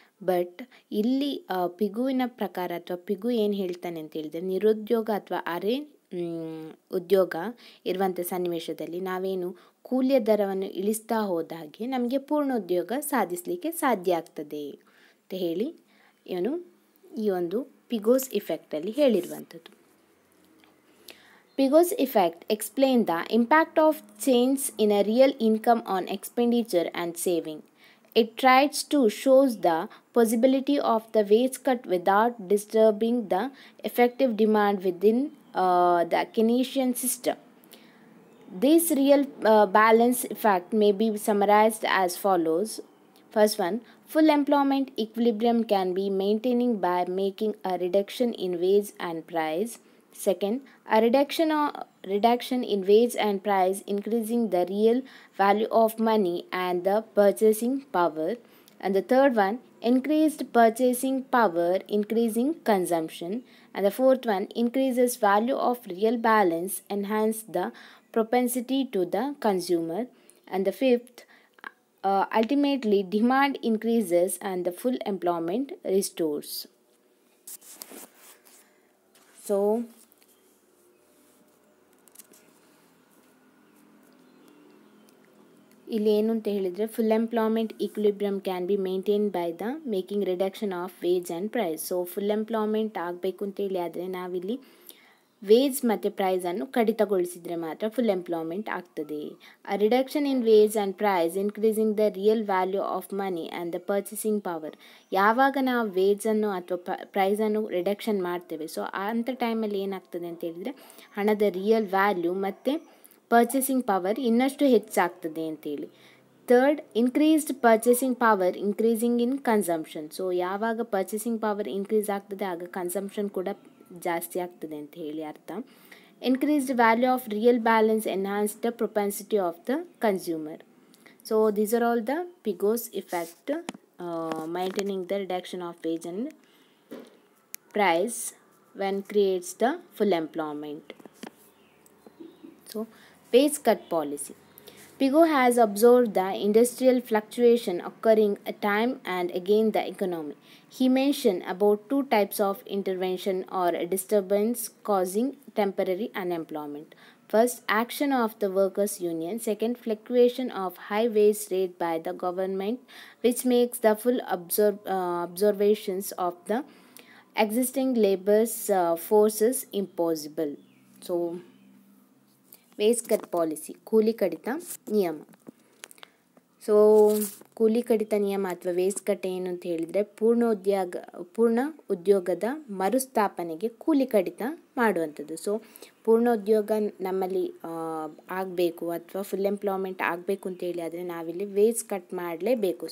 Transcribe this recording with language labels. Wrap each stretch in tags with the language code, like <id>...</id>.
<kn>But ಇಲ್ಲಿ ಪಿಗುವಿನ ಪ್ರಕಾರ ಅಥವಾ ಪಿಗು ಏನು ಹೇಳ್ತಾನೆ ಅಂತ ಹೇಳಿದರೆ, ನಿರುದ್ಯೋಗ ಅಥವಾ ಅರೆ ಉದ್ಯೋಗ ಇರುವಂಥ ಸನ್ನಿವೇಶದಲ್ಲಿ ನಾವೇನು ಕೂಲಿಯ ದರವನ್ನು ಇಳಿಸ್ತಾ ಹೋದ ಹಾಗೆ ನಮಗೆ ಪೂರ್ಣೋದ್ಯೋಗ ಸಾಧಿಸಲಿಕ್ಕೆ ಸಾಧ್ಯ ಆಗ್ತದೆ ಅಂತ ಹೇಳಿ ಇವನು ಈ ಒಂದು ಪಿಗೋಸ್ ಇಫೆಕ್ಟಲ್ಲಿ ಹೇಳಿರುವಂಥದ್ದು.</kn> <en>Pigou's effect explains the impact of change in a real income on expenditure and saving. It tries to show the possibility of the wage cut without disturbing the effective demand within the Keynesian system. This real balance effect may be summarized as follows. First one, full employment equilibrium can be maintained by making a reduction in wage and price. Second, a reduction in wage and price increasing the real value of money and the purchasing power. And the third one, increased purchasing power increasing consumption. And the fourth one, increases value of real balance enhance the propensity to the consumer. And the fifth, ultimately demand increases and the full employment restores. So</en> <kn>ಇಲ್ಲಿ ಏನು ಅಂತ ಹೇಳಿದರೆ,</kn> <en>Full employment equilibrium can be maintain by the making reduction of wage and price.</en> <kn>So full employment ಆಗಬೇಕು ಅಂತೇಳಿ ಆದರೆ ನಾವಿಲ್ಲಿ wage ಮತ್ತು ಪ್ರೈಸನ್ನು ಕಡಿತಗೊಳಿಸಿದರೆ ಮಾತ್ರ ಫುಲ್ ಎಂಪ್ಲಾಯ್ಮೆಂಟ್ ಆಗ್ತದೆ.</kn> <en>A reduction in wage and price increasing the real value of money and the purchasing power.</en> <kn>ಯಾವಾಗ ನಾವು ವೇಜನ್ನು ಅಥವಾ ಪ್ರೈಸನ್ನು ರಿಡಕ್ಷನ್ ಮಾಡ್ತೇವೆ, ಸೊ ಅಂಥ ಟೈಮಲ್ಲಿ ಏನಾಗ್ತದೆ ಅಂತ ಹೇಳಿದರೆ ಹಣದ ರಿಯಲ್ ವ್ಯಾಲ್ಯೂ ಮತ್ತು ಪರ್ಚೇಸಿಂಗ್ ಪವರ್ ಇನ್ನಷ್ಟು ಹೆಚ್ಚಾಗ್ತದೆ ಅಂತೇಳಿ.</kn> <en>Third, increased purchasing power increasing in consumption.</en> <kn>ಸೊ ಯಾವಾಗ ಪರ್ಚೇಸಿಂಗ್ ಪವರ್ ಇನ್ಕ್ರೀಸ್ ಆಗ್ತದೆ ಆಗ ಕನ್ಸಂಪ್ಷನ್ ಕೂಡ ಜಾಸ್ತಿ ಆಗ್ತದೆ ಅಂತ ಹೇಳಿ ಅರ್ಥ.</kn> <en>Increased value of real balance enhance the propensity of the consumer. So these are all the Pigou's effect maintaining the reduction of wage and price when creates the full employment. So wage cut policy. Pigou has observed the industrial fluctuation occurring at time and again the economy. He mentioned about two types of intervention or disturbance causing temporary unemployment. First, action of the workers' union. Second, fluctuation of high wage rate by the government, which makes the full observations of the existing labor's forces impossible. So wage cut policy,</en> <kn>ಕೂಲಿ ಕಡಿತ ನಿಯಮ. So ಕೂಲಿ ಕಡಿತ ನಿಯಮ ಅಥವಾ wage cut ಏನು ಅಂತ ಹೇಳಿದರೆ, ಪೂರ್ಣ ಉದ್ಯೋಗದ ಮರುಸ್ಥಾಪನೆಗೆ ಕೂಲಿ ಕಡಿತ ಮಾಡುವಂಥದ್ದು. ಸೊ ಪೂರ್ಣ ಉದ್ಯೋಗ ನಮ್ಮಲ್ಲಿ ಆಗಬೇಕು ಅಥವಾ ಫುಲ್ ಎಂಪ್ಲಾಯ್ಮೆಂಟ್ ಆಗಬೇಕು ಅಂತೇಳಿ ಆದರೆ ನಾವಿಲ್ಲಿ ವೇಜ್ ಕಟ್ ಮಾಡಲೇಬೇಕು.</kn>